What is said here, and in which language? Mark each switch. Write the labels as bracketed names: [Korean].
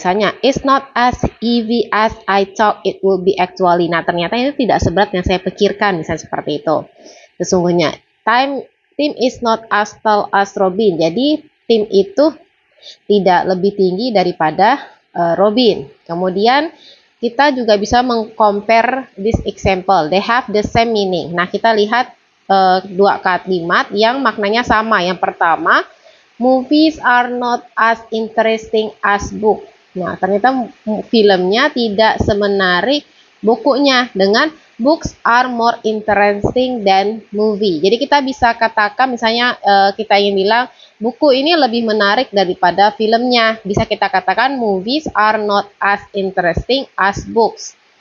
[English] Misalnya, it's not as easy as I thought it would be actually. [Indonesian] Nah ternyata itu tidak seberat yang saya pikirkan, misalnya seperti itu. [English] Sesungguhnya, team is not as tall as Robin. [Indonesian] Jadi tim itu tidak lebih tinggi daripada Robin. Kemudian kita juga bisa mengcompare [English] this example. They have the same meaning. [Indonesian] Nah, kita lihat dua kalimat yang maknanya sama. Yang pertama, [English] movies are not as interesting as book. [Indonesian] Nah, ternyata filmnya tidak semenarik bukunya, dengan [English] books are more interesting than movie. [Indonesian] Jadi kita bisa katakan misalnya kita ingin bilang buku ini lebih menarik daripada filmnya. Bisa kita katakan [English] movies are not as interesting as books.